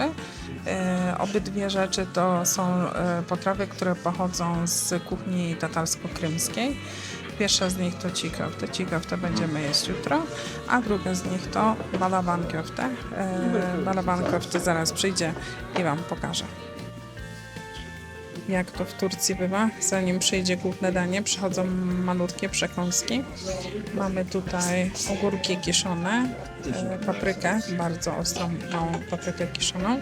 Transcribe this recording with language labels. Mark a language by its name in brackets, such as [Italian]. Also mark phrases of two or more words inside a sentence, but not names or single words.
[Polish] Obydwie rzeczy to są potrawy, które pochodzą z kuchni tatarsko-krymskiej. Pierwsza z nich to çiğ köfte. Çiğ köfte będziemy jeść jutro, a druga z nich to balaban köfte. Balaban köfte zaraz przyjdzie i Wam pokażę. jak to w Turcji bywa. Zanim przyjdzie główne danie, przychodzą malutkie przekąski. Mamy tutaj ogórki kiszone, paprykę, bardzo ostrą, małą paprykę kiszoną.